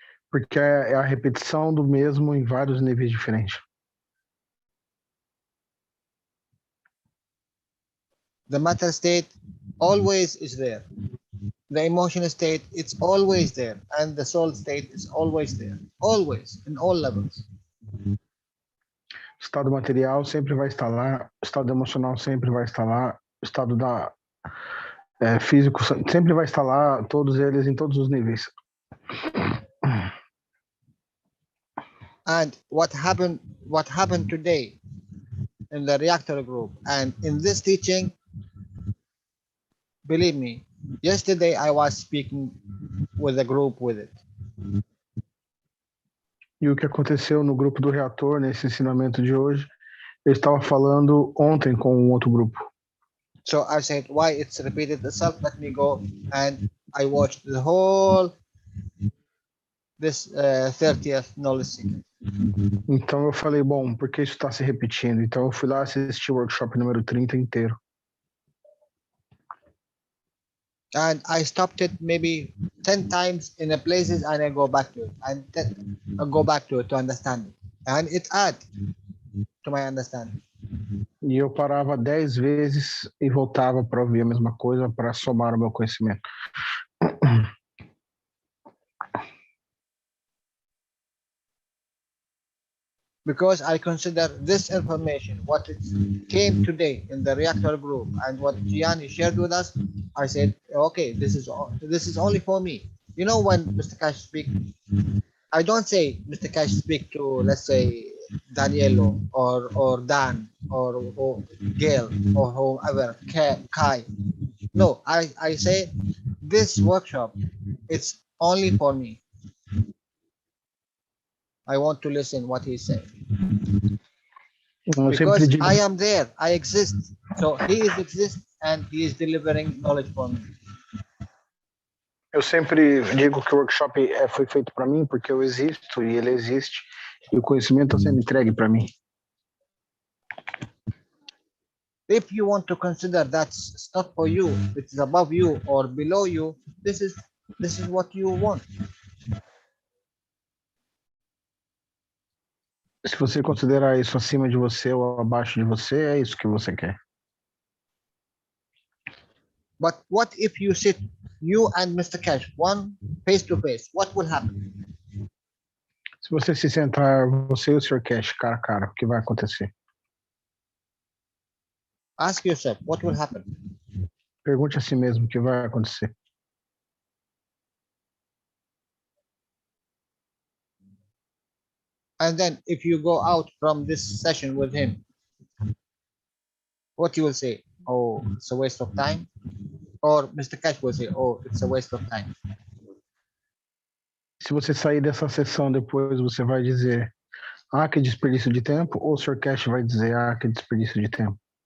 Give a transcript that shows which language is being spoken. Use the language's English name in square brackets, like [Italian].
[Portuguese] Porque é a repetição do mesmo em vários níveis diferentes. [English] The matter state always is there. The emotion state, it's always there. And the soul state is always there. Always, in all levels. [Portuguese] O estado material sempre vai estar lá, o estado emocional sempre vai estar lá, o estado físico sempre vai estar lá, todos eles em todos os níveis. [English] And what happened today in the reactor group and in this teaching, believe me, yesterday I was speaking with a group with it. [Portuguese] E o que aconteceu no grupo do reator, nesse ensinamento de hoje, eu estava falando ontem com um outro grupo. [English] So I said, why it's repeated itself? Let me go, and I watched the whole this 30th knowledge seeker. [Portuguese] Então eu falei, bom, por que isso está se repetindo? Então eu fui lá assistir o workshop número 30 inteiro. [English] And I stopped it maybe 10 times in the places, and I go back to it, and I go back to it to understand it, and it adds to my understanding. [Portuguese] E eu parava 10 vezes e voltava para ouvir a mesma coisa para somar o meu conhecimento. [English] Because I consider this information, what it came today in the reactor group and what Gianni shared with us, I said, okay, this is only for me. You know, when Mr. Keshe speaks, I don't say Mr. Keshe speak to, let's say, Danielo or Dan or Gail or whoever, Kai. No, I say this workshop, it's only for me. I want to listen what he's saying. [Portuguese] Eu sempre [English] Because [Portuguese] digo, [English] I am there, I exist. So he is exist and he is delivering knowledge for me. [Portuguese] eu sempre digo que o workshop foi feito para mim porque eu existo e ele existe e o conhecimento está sendo entregue para mim. [English] If you want to consider that's not for you, it's above you or below you, this is what you want. [Portuguese] Se você considerar isso acima de você ou abaixo de você, é isso que você quer. [English] But what if you sit, you and Mr. Keshe, one face to face, what will happen? [Portuguese] Se você se sentar, você e o Sr. Keshe, cara a cara, o que vai acontecer? [English] Ask yourself, what will happen? [Portuguese] Pergunte a si mesmo o que vai acontecer. [English] And then if you go out from this session with him, what you will say? Oh, it's a waste of time. Or Mr. Keshe will say, oh, it's a waste of time. [Portuguese] Se você sair dessa sessão depois, você vai dizer, ah, que desperdício de tempo, ou o Sr. Keshe vai dizer, ah, que desperdício de tempo.